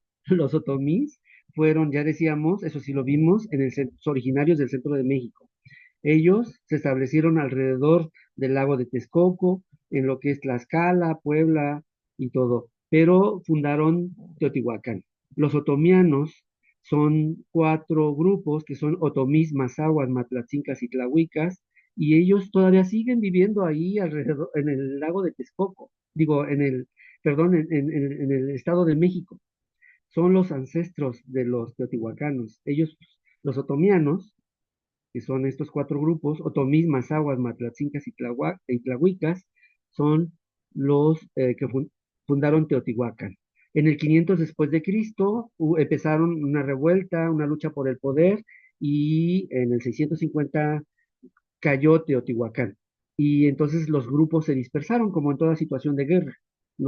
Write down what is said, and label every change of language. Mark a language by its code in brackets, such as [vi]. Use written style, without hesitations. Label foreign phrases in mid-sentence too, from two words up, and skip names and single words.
[es] Los otomís fueron, ya decíamos, eso sí lo vimos, originarios del centro de México. Ellos se establecieron alrededor del lago de Texcoco, en lo que es Tlaxcala, Puebla y todo, pero fundaron Teotihuacán. Los otomianos son cuatro grupos que son otomís, mazahuas, matlatzincas y tlahuicas, y ellos todavía siguen viviendo ahí alrededor, en el lago de Texcoco, digo, perdón, en el Estado de México. Son los ancestros de los teotihuacanos. Ellos, los otomianos, que son estos cuatro grupos, otomís, mazahuas, matlatzincas y tlahuicas, son los que fundaron Teotihuacán. En el 500 después de Cristo empezaron una revuelta, una lucha por el poder, y en el 650 cayó Teotihuacán. Y entonces los grupos se dispersaron, como en toda situación de guerra, ¿no?